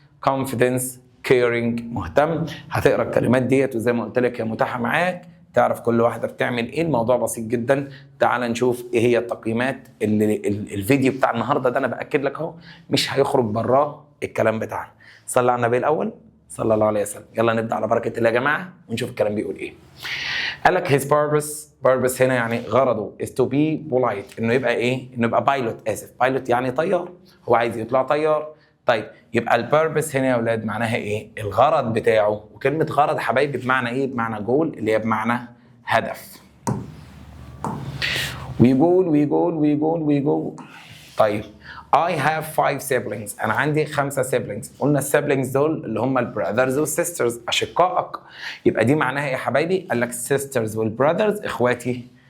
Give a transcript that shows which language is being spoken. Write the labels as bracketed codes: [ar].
[en] confidence caring [ar] مهتم. هتقرا الكلمات ديت وزي ما قلت لك هي متاحه معاك، تعرف كل واحده بتعمل ايه. الموضوع بسيط جدا. تعال نشوف ايه هي التقييمات اللي الفيديو بتاع النهارده ده انا باكد لك اهو مش هيخرج براه الكلام بتاعنا. صلى على النبي الاول صلى الله عليه وسلم. يلا نبدا على بركه الله يا جماعه ونشوف الكلام بيقول ايه. قال لك [en] his purpose [ar] هنا يعني غرضه [en] is to be polite، [ar] انه يبقى ايه؟ انه يبقى بايلوت. اسف، بايلوت يعني طيار، هو عايز يطلع طيار. طيب يبقى البيربس هنا يا اولاد معناها ايه؟ الغرض بتاعه. وكلمه غرض حبايبي بمعنى ايه؟ بمعنى جول، اللي هي بمعنى هدف. ويقول طيب [en] I have 5 siblings. [ar] أنا عندي 5 siblings. قلنا السيبلينجز دول اللي هم البراذرز والسيسترز، أشقائك. يبقى دي معناها إيه يا حبايبي؟ قال لك sisters والبراذرز إخواتي.